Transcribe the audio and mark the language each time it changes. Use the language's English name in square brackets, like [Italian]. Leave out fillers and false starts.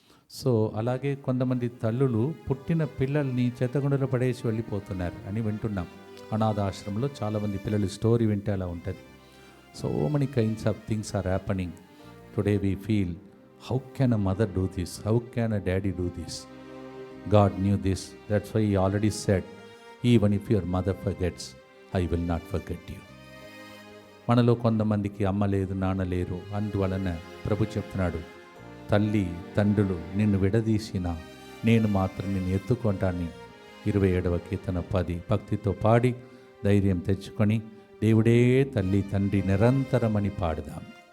[Telugu] So అలాగే కొంతమంది తల్లులు పుట్టిన పిల్లల్ని చెత్తగుండలో పడేసి వెళ్ళిపోతున్నారు అని వింటున్నాం. అనాథాశ్రమంలో చాలామంది పిల్లలు స్టోరీ వింటే అలా ఉంటుంది. [English] So many kinds of things are happening today. We feel how can a mother do this, how can a daddy do this. God knew this. That's why he already said, even if your mother forgets, I will not forget you. [Telugu] మనలో కొంతమందికి అమ్మ లేదు, నాన్న లేరు. అందువలన ప్రభు చెప్తున్నాడు, తల్లి తండ్రులు నిన్ను విడదీసిన నేను మాత్రం నిన్ను ఎత్తుకుంటాను. 27వ కీర్తన 10 భక్తితో పాడి ధైర్యం తెచ్చుకొని దేవుడే తల్లి తండ్రి నిరంతరమని పాడుదాం.